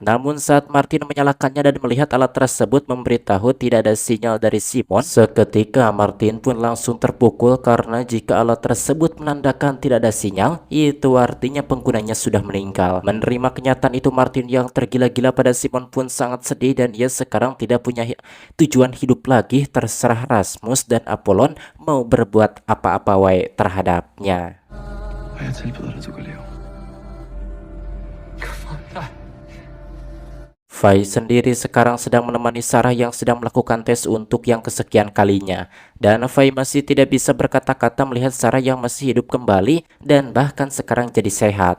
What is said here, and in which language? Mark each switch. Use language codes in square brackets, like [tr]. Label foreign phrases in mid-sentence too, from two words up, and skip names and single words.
[id] Namun saat Martin menyalakannya dan melihat alat tersebut memberitahu tidak ada sinyal dari Simon, seketika Martin pun langsung terpukul karena jika alat tersebut menandakan tidak ada sinyal, itu artinya penggunanya sudah meninggal. Menerima kenyataan itu, Martin yang tergila-gila pada Simon pun sangat sedih dan ia sekarang tidak punya tujuan hidup lagi. Terserah Rasmus dan Apollon mau berbuat apa-apa wae terhadapnya. [da] Og jeg tilbyder dig, du kan leve. [id] Fai sendiri sekarang sedang menemani Sarah yang sedang melakukan tes untuk yang kesekian kalinya. Dan Fai masih tidak bisa berkata-kata melihat Sarah yang masih hidup kembali dan bahkan sekarang jadi sehat.